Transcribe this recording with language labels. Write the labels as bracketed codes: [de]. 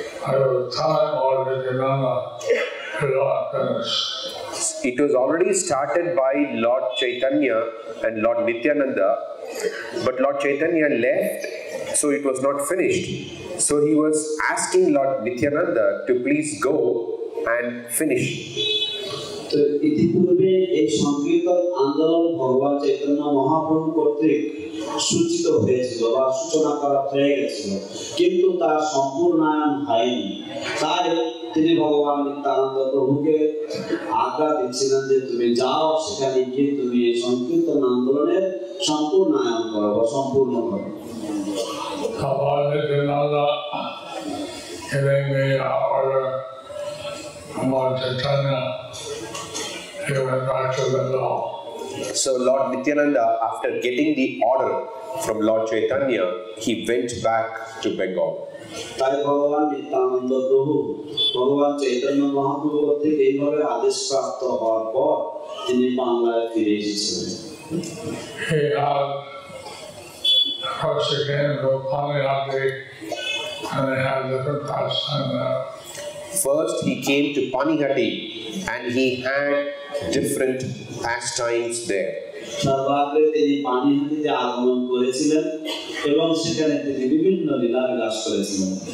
[en] I was time Lord Nityananda did not finish. It was already started by Lord Chaitanya and Lord Nityananda, but Lord Chaitanya left, so it was not finished. So he was asking Lord Nityananda to please go and finish. [bn] তো ইতিপূর্বে এই সংকীর্তন আন্দোলন ভগবান চৈতন্য মহাপ্রভু কর্তৃক সূচিত হয়েছিল বা সূচনা করা হয়ে গেছিল, কিন্তু তার সম্পূর্ণায়ন হয়নি। তাই তিনি ভগবান নিত্যানন্দ প্রভুকে আজ্ঞা দিচ্ছিলেন যে তুমি যাও, সেখানে গিয়ে তুমি এই সংকীর্তন আন্দোলনের সম্পূর্ণায়ন করো বা সম্পূর্ণ করো। ভগবান Nityananda [en] giving me order from Lord Chaitanya, he went back to Bengal. So Lord Nityananda, after getting the order from Lord Chaitanya, he went back to Bengal. [bn] তাই ভগবান নিত্যানন্দ প্রভু ভগবান চৈতন্য মহাপ্রভু থেকে এইভাবে আদেশ প্রাপ্ত হওয়ার পর তিনি বাংলায় ফিরে এসেছিলেন। [en] He first he came to Panihati, and they had different pastimes there. First, he came to Panihati and he had different pastimes there. [bn] সর্বাগ্রে তিনি পানিহাটিতে আগমন করেছিলেন এবং সেখানে তিনি বিভিন্ন লীলা বিলাস করেছিলেন।